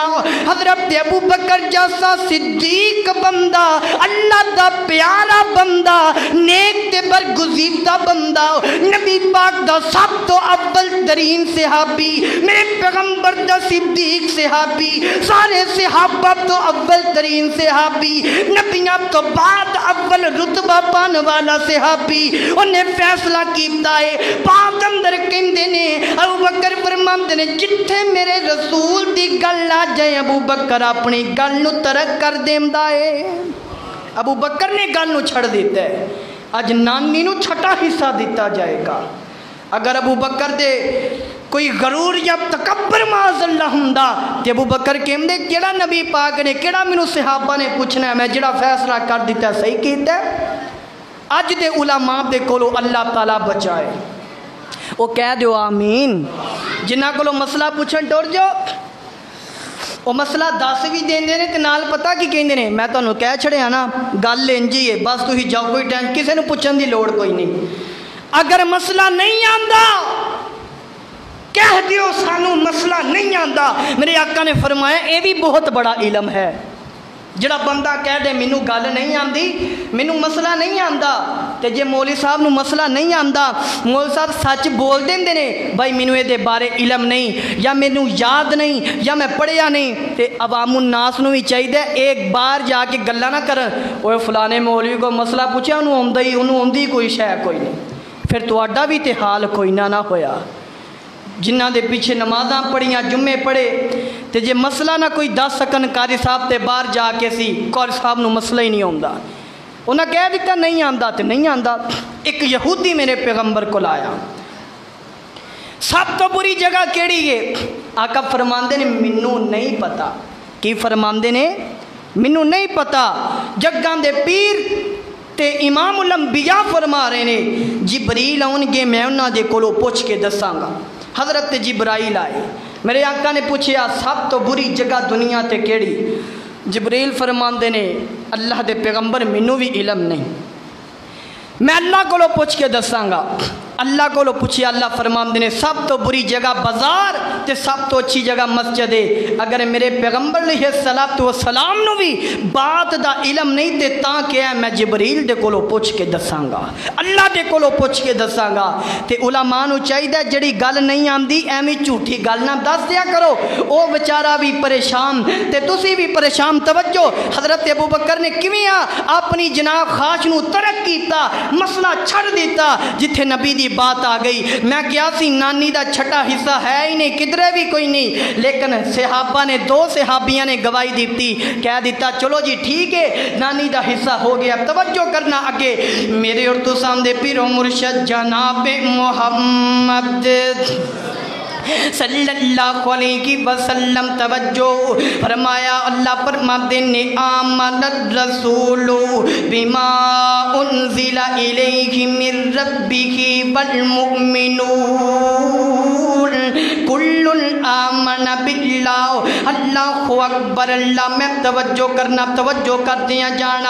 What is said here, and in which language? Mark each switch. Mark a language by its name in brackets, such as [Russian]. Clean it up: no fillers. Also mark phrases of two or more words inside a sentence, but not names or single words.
[Punjabi] حضرت ابو بکر جیسا صدیق بندہ، اللہ دا پیارا بندہ، نیک تے برگزیدہ بندہ، نبی پاک دا سب تو اول ترین صحابی، میرے پیغمبر دا صدیق صحابی، سارے صحابہ تو اول ترین صحابی، نبیاں تو بعد اول رتبہ پان والا صحابی، انہیں فیصلہ کیتا ہے۔ پاک اندر کہندے نے، ابو بکر فرماندے نے جتھے میرے رسول دی گل آ جائے ابو بکر اپنی گل نو ترک کر دیندا ہے۔ ابو بکر نے گل نو چھڑ دیتا ہے، اج نانی نو چھٹا حصہ دیتا جائے گا۔ اگر ابو بکر دے کوئی غرور یا تکبر [Arabic] معاذ اللہ [Punjabi] ہوندا تے ابو بکر کہندے کیڑا نبی پاک نے کیڑا مینوں صحابہ نے پوچھنا ہے، میں جڑا فیصلہ کر دیتا صحیح کیتا ہے۔ اج دے علماء دے کولو اللہ تعالیٰ بچائے، وہ کہہ دیو آمین۔ جنہ کولو مسئلہ پوچھن ٹر جاؤ، وہ مسئلہ دس بھی دیندے نے تے نال پتہ کی کہندے نے، میں تانوں کہہ چھڑیا نا گل انجی ہے، بس تسی جاؤ، کوئی ٹینشن کسے نوں پوچھن دی لوڑ کوئی نہیں۔ اگر مسئلہ نہیں آندا کہہ دیو سانوں مسئلہ نہیں آندا۔ میرے آقا نے فرمایا اے بھی بہت بڑا علم ہے، جڑا بندہ کہہ دے مینوں گل نہیں آندی، مینوں مسئلہ نہیں آندا، تے جے مولوی صاحب نوں مسئلہ نہیں آندا، مولوی صاحب سچ بول دیندے نے بھائی مینوں اے دے بارے علم نہیں، یا مینوں یاد نہیں، یا میں پڑھیا نہیں، تے عوام الناس نوں بھی چاہیے ایک بار جا کے گلاں نہ کرن، اوے فلانے مولوی کو مسئلہ پوچھیا انہوں آندی کوئی شے کوئی نہیں، پھر تہاڈا بھی تے حال کوئی نہ ہویا۔ جنہ دے پیچھے نمازاں پڑھیاں، جمعے پڑھے، تے جے مسئلہ نہ کوئی دس سکن قاری صاحب تے باہر جا کے سی قاری صاحب نو مسئلہ ہی نہیں آندا، انہاں کہہ دیتا نہیں آندا تے نہیں آندا۔ ایک یہودی میرے پیغمبر کو لایا، سب تو بری جگہ کیڑی ہے؟ آقا فرماندے نے مینوں نہیں پتا۔ کی فرماندے نے؟ مینوں نہیں پتا۔ جگاں دے پیر تے امام الانبیاء فرما رہے نے جبریل آن گے میں انہاں دے کولو پوچھ کے دساں گا۔ حضرت جبرائیل آئے، میرے آقا نے پوچھیا سب تو بری جگہ دنیا تے کیڑی؟ جبریل فرماندے نے اللہ دے پیغمبر مینوں بھی علم نہیں، میں اللہ کو پوچھ کے دساں گا۔ اللہ کو پوچھیا، اللہ فرماندے نے سب تو بری جگہ بازار تے سب تو اچھی جگہ مسجد ہے۔ اگر میرے پیغمبر [Arabic] علیہ الصلوۃ والسلام [Punjabi] نو بھی بات دا علم نہیں تے تاں کیا میں جبریل دے کولو پوچھ کے دساں گا، اللہ دے کولو پوچھ کے دساں گا۔ تے علماء نو چاہیے جڑی گل نہیں آندی ایویں جھوٹھی گل نہ دس دیا کرو، او بیچارہ بھی پریشان تے تسی بھی پریشان۔ توجہ، حضرت ابو بکر نے کیویں اپنی جناب خواہش نو ترک کیتا، مسئلہ چھڑ دیتا۔ جتھے نبی دی بات آ گئی، میں کیا سی نانی دا چھٹا حصہ ہے ہی نہیں، کدھرے بھی کوئی نہیں، لیکن صحابہ نے دو صحابیاں نے گواہی دیتی، کہہ دیتا چلو جی ٹھیک ہے نانی دا حصہ ہو گیا۔ توجہ کرنا اگے، میرے اور تو سامنے پیر و مرشد جناب محمد [Arabic] صلی اللہ علیہ وسلم [Punjabi] توجہ فرمایا، اللہ فرماتے نے [Arabic] آمن الرسول بما انزل الیہ من ربہ والمؤمنون کل آمن آمن باللہ، اللہ اکبر، [Punjabi] اللہ میں توجہ کرنا، توجہ کر دیا جانا۔